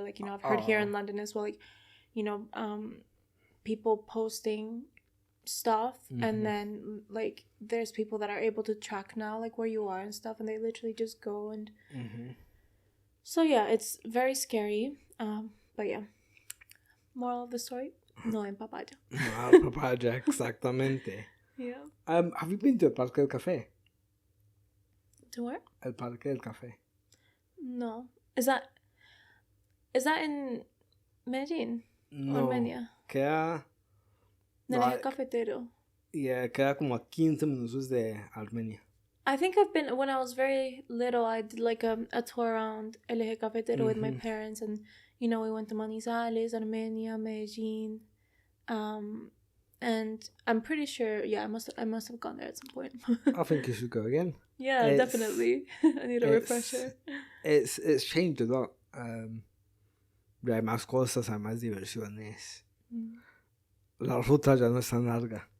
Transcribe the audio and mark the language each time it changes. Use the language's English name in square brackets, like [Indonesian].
[English] Like, you know, I've heard here in London as well, like, you know, people posting stuff and then like there's people that are able to track now like where you are and stuff, and they literally just go and so yeah, it's very scary. But yeah, moral of the story, [Spanish] no en papaya. No en papaya, exactamente. [English] Yeah. Have you been to el Parque del Café? To where? [Spanish] El Parque del Café. [English] No. Is that in Medellín? No. Armenia? [Spanish] Queda... [English] No, like, cafetero. [Spanish] Yeah, queda como a 15 minutos de Armenia. [English] I think I've been, when I was very little, I did like a tour around El Eje Cafetero with my parents, and you know, we went to Manizales, Armenia, Medellín, and I'm pretty sure, yeah, I must have gone there at some point. I think you should go again. Yeah, definitely. I need a refresher. It's changed a lot. [Spanish] Hay más cosas, hay más diversiones. La ruta ya no es tan larga.